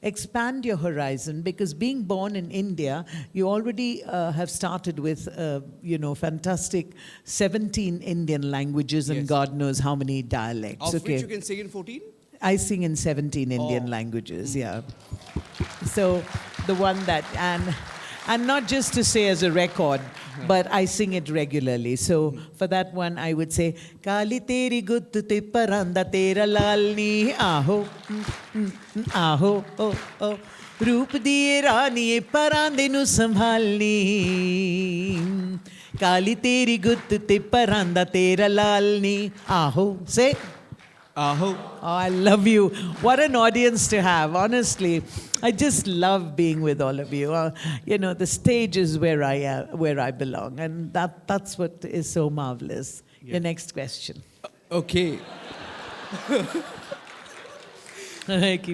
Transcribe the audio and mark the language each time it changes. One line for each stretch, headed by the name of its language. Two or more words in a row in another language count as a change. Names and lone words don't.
English: expand your horizon, because being born in India, you already have started with, fantastic 17 Indian languages and Yes. God knows how many dialects. Of which you can sing in 14? I sing in 17 Indian languages, yeah. So the one that, and not just to say as a record, but I sing it regularly. So for that one, I would say,
Punjabi: ਕਾਲੀ ਤੇਰੀ ਗੁੱਤ ਤੇ ਪਰਾਂਦਾ ਤੇਰਾ ਲਾਲਨੀ ਆਹੋ, ਆਹੋ, ਓ, ਓ. ਰੂਪ ਦੀਏ ਰਾਣੀ ਪਰਾਂਦੇ ਨੂੰ ਸੰਭਾਲਨੀ. ਕਾਲੀ ਤੇਰੀ ਗੁੱਤ ਤੇ ਪਰਾਂਦਾ ਤੇਰਾ ਲਾਲਨੀ ਆਹੋ.
English: Say. Aho. Oh, I love you. What an audience to have, honestly. I just love being with all of you. The stage is where I belong, and that's what is so marvelous. Yeah. Your next question. Okay. I keep